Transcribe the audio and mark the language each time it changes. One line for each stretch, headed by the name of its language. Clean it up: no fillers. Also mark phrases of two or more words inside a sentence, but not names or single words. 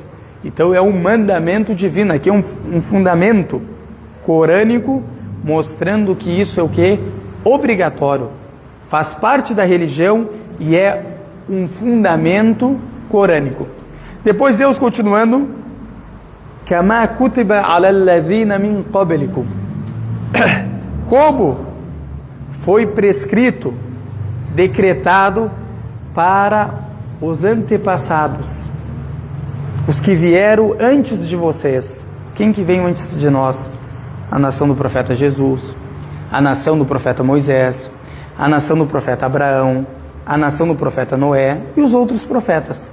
Portuguese: Então é um mandamento divino, aqui é um fundamento corânico, mostrando que isso é o que? Obrigatório. Faz parte da religião e é um fundamento corânico. Depois Deus continuando:
Arabic: كما كتب على الذين من قبلكم,
Portuguese: como foi prescrito, decretado para os antepassados, os que vieram antes de vocês. Quem que veio antes de nós? A nação do profeta Jesus, a nação do profeta Moisés, a nação do profeta Abraão, a nação do profeta Noé e os outros profetas.